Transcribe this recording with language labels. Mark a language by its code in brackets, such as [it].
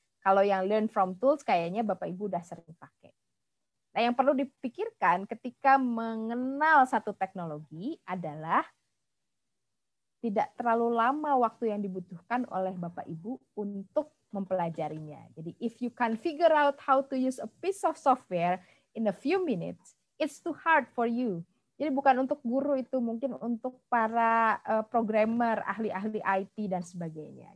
[id] Kalau yang [en] learn from tools [id] kayaknya Bapak Ibu udah sering pakai. Nah, yang perlu dipikirkan ketika mengenal satu teknologi adalah tidak terlalu lama waktu yang dibutuhkan oleh Bapak Ibu untuk mempelajarinya. [en] Jadi, if you can figure out how to use a piece of software in a few minutes, it's too hard for you. [id] Jadi bukan untuk guru itu, mungkin untuk para programmer, ahli-ahli IT dan sebagainya.